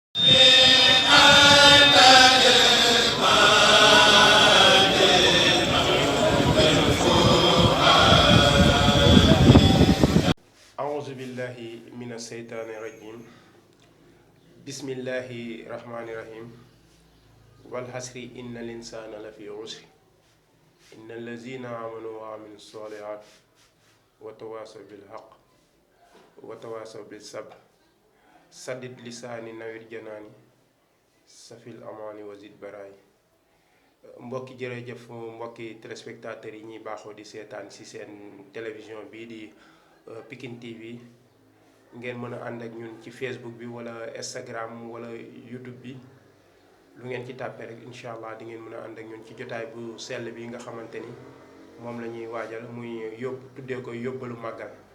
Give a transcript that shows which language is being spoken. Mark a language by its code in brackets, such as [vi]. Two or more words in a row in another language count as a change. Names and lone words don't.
[ar] أعوذ بالله من الشيطان الرجيم بسم الله الرحمن الرحيم والحسر إن الإنسان لفي عسر إن الذين آمنوا وعملوا الصالحات وتواصوا بالحق وتواصوا بالصبر سدد لساني نوير جناني [wo] safil amaani wasid baraay mbokki jërëjëf mbokki téléspectateurs yi ñuy baaxoo di seetaan ci seen télévision bii di Pikine TV ngeen mën a ànd ak ñun ci Facebook bi wala Instagram wala YouTube bi lu ngeen ci tàppee rek [ar] إن شاء الله [wo] di ngeen mën a ànd ak ñun ci jotaay bu sell bi nga xamante ni moom la ñuy waajal muy tuddee ko yóbbalu màggal